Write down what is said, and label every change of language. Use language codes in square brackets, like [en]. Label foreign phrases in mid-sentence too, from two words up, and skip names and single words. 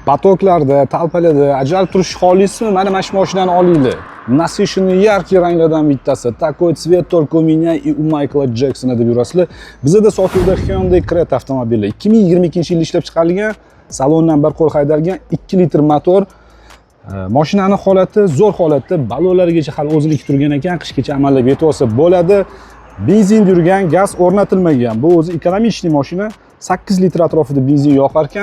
[uz] Patoklarda, talpalarda ajralib turish xolismi? Mana shu mashinani olinglar. [ru] Насыщенный яркий [uz] ranglardan bittasi. [ru] Такой цвет только у меня и у Майкла Джексона [uz] deb yurasizlar. Bizda sotuvda Hyundai Creta avtomobili 2022-yilda ishlab chiqarilgan, salondan bir qo'l haydalgan 2 litr motor. Mashinani holati zo'r holatda, balonlarigacha hali o'zilik turgan ekan, qishgacha amallab yetib olsa bo'ladi. Benzin yurgan, gaz o'rnatilmagan. Bu o'zi ekonomik mashina, 8 litr atrofida benzin yoqar ekan.